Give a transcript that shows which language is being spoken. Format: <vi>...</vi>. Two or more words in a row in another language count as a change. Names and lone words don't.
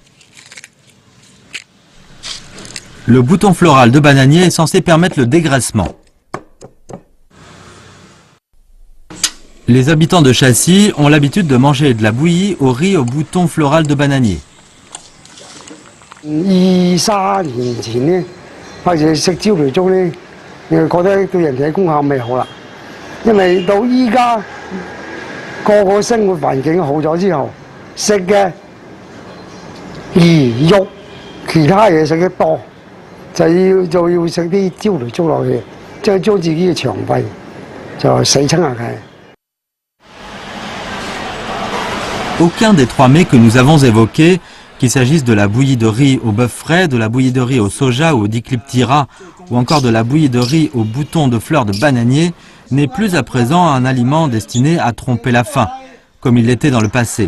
<fr>Le bouton floral de bananier est censé permettre le dégraissement. Les habitants de Chassis ont l'habitude de manger de la bouillie au riz au bouton floral de bananier.</fr> <yue>2-3 年前呢，開始食焦雷粥呢，你就覺得對人體功效未好啦。因為到依家個生活環境好咗之後，食嘅魚肉其他嘢食得多，就要食啲焦雷粥落去，即係將自己嘅腸胃就洗清下佢。</yue> <fr>Aucun des trois mets que nous avons évoqués, qu'il s'agisse de la bouillie de riz au bœuf frais, de la bouillie de riz au soja ou au dicliptyra, ou encore de la bouillie de riz au bouton de fleurs de bananier, n'est plus à présent un aliment destiné à tromper la faim, comme il l'était dans le passé.</fr>